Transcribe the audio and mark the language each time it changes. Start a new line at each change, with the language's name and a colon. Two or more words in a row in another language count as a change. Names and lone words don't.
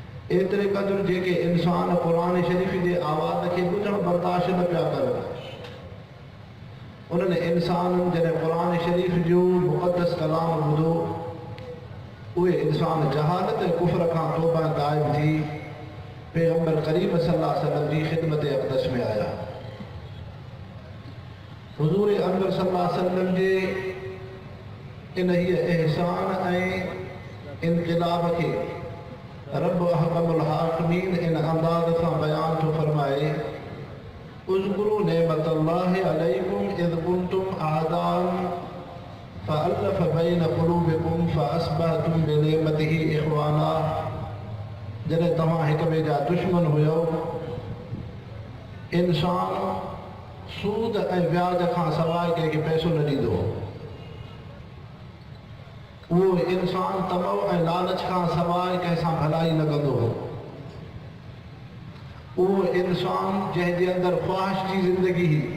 Sindhi: एतिरे क़दुरु जेके इंसान क़ुरान शरीफ़ जे आवाज़ खे ॿुधणु बर्दाश्त न पिया करनि, उन्हनि इंसाननि जॾहिं क़ुरान शरीफ़ जो मुक़दस कलाम ॿुधो, उहे इंसान जहालत ऐं कुफ़र खां तौबा गाइब थी पैगम्बर करीम
Arabic: صلى الله عليه وسلم
Sindhi: जी ख़िदमत अक़दस में आया। हुज़ूर अनवर
Arabic: صلى الله عليه وسلم
Sindhi: जे इन ही एहसान ऐं इनक़िलाब खे
Arabic: رب أحكم الحاكمين
Sindhi: इन अंदाज़ सां बयान थो फरमाए,
Arabic: اذكروا نعمة الله عليكم إذ كنتم أعداء فألف بين قلوبكم فأصبحتم بنعمته إخوانا.
Sindhi: जॾहिं तव्हां हिक ॿिए जा दुश्मन हुयो, इंसान सूद ऐं व्याज खां सवाइ कंहिंखे पैसो न ॾींदो, उहो इंसान तमव ऐं लालच खां सवाइ कंहिंसां भलाई न कंदो हो, उहो इंसान जंहिंजे अंदरि ख़्वाहिश जी ज़िंदगी हुई।